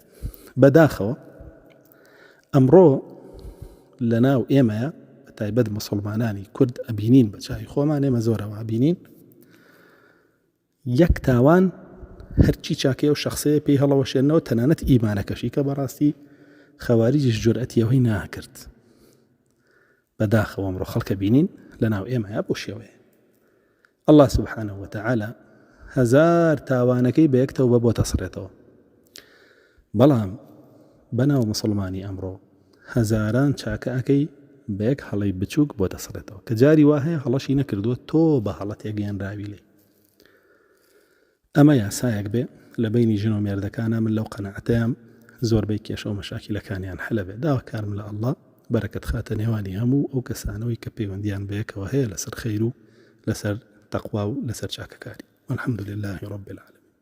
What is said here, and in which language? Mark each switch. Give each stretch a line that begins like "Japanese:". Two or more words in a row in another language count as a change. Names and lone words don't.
Central Kurdish: بەداخەوە ئەمڕۆ لە ناو ئێمەیە بە تایبەت مسلمانانی کورد ئەبینین بە چاوی خۆمان، ئێمە زۆرەوە ئەبینین یەک تاوان هەرچی چاکەیە و شخصەیە پێی هەڵەوەشێنەوە، تەنانەت ئیمانەکەشی کە بەڕاستی خەواریجیش جورئەتی ئەوەی ناکرد. بەداخەوە ئەمڕۆ خەڵکە بینین لە ناو ئێمەیە بۆ شێوەیە.
Arabic: الله سبحانه وتعالى
Central Kurdish: هەزار تاوانەکەی بە یەکتەوە بۆ تەسڕێتەوە، بەڵام بەناو مسلمانی ئەمڕۆ هەزاران چاکە ئەەکەی بە یەک هەڵەی بچووک بۆ دەسڕێتەوە، کە جاری وا هەیە هەڵەشی نەکردووە تۆ بە هەڵەتێک گەیاندراوی لێ. ئەمە یاسایەک بێ لە بینی ژن و مێردەکانە. من لەو قەناعەتەیەم زۆربەی کێشە و مەشاکیلەکانیان حەلە بێ. داواکارم لە ئەڵڵا بەرەکەت خاتە نێوانی هەموو ئەو کەسانەوەی کە پەیوەندیان بەیەکەوە هەیە لەسەر خەیر و لەسەر تەقوا و لەسەر چاکەکاری.
Arabic: والحمد لله رب العالمين.